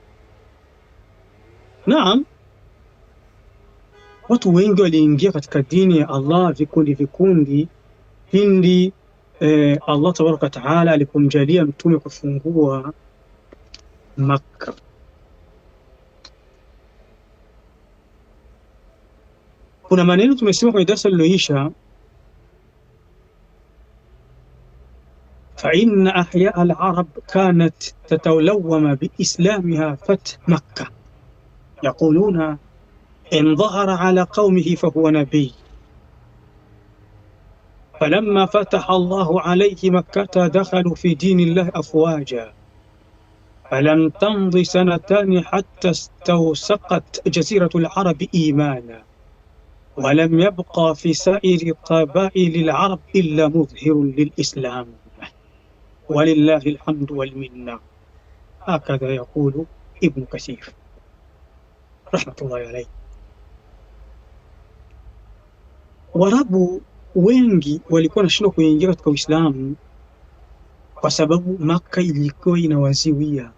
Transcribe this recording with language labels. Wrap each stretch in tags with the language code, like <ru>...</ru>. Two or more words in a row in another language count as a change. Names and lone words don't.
<sw>Naam, watu wengi waliingia katika dini ya Allah vikundi vikundi pindi</sw> <ar>الله تبارك وتعالى</ar> <sw>alipomjalia mtume kufungua Makka. Kuna maneno tumesema kwenye darasa liloisha,</sw> <ar>فإن أحياء العرب كانت تتلوم بإسلامها فتح مكة يقولون إن ظهر على قومه فهو نبي فلما فتح الله عليه مكة دخلوا في دين الله أفواجا فلم تمض سنتان حتى استوسقت جزيرة العرب إيمانا ولم يبق في سائر قبائل العرب إلا مظهر للإسلام ولله الحمد والمنة. هكذا يقول ابن كثير رحمة الله عليه.</ar> <sw>Waarabu wengi walikuwa wanashindwa kuingia katika Uislamu kwa sababu Makka ilikuwa inawaziwia.</sw>